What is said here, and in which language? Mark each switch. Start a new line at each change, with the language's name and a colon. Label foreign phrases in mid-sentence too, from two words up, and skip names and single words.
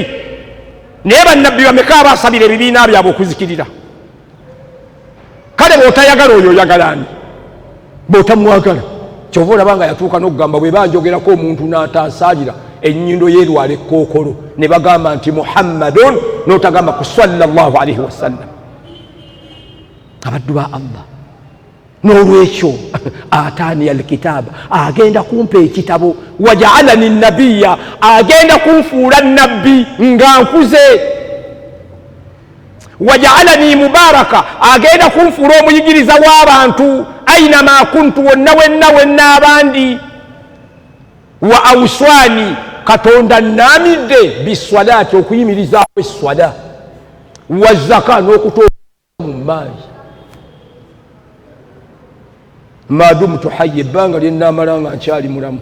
Ganda: Naye bannabbi bameka abaasabira ebibiina byabwe okuzikirira? Kale bw'otayagala oyo oyagala ani? Bw'otamwagala kyova olaba nga yatuuka n'okugamba bwe banjogerako omuntu n'atansaalira ennyindo yeerwala ekkookolo ne bagamba nti Muhammadun, n'otagamba ku
Arabic: صلى الله عليه وسلم.
Ganda: Abaddu ba Allah, n'olwekyo
Arabic: آتاني الكتاب,
Ganda: agenda kumpa ekitabo.
Arabic: وجعلني نبيا,
Ganda: agenda kunfuula nabbi nga nkuze.
Arabic: وجعلني مباركا,
Ganda: agenda kunfuula omuyigiriza w'abantu.
Arabic: أينما كنت,
Ganda: wonna wenna abandi.
Arabic: وأوصاني,
Ganda: Katonda nnamidde biswalaati, okuyimirizaawo eswala.
Arabic: والزكاة,
Ganda: n'okutoola mu maali.
Arabic: ما دمت حيا,
Ganda: ebbanga lyennamala nga nkyali mulamu.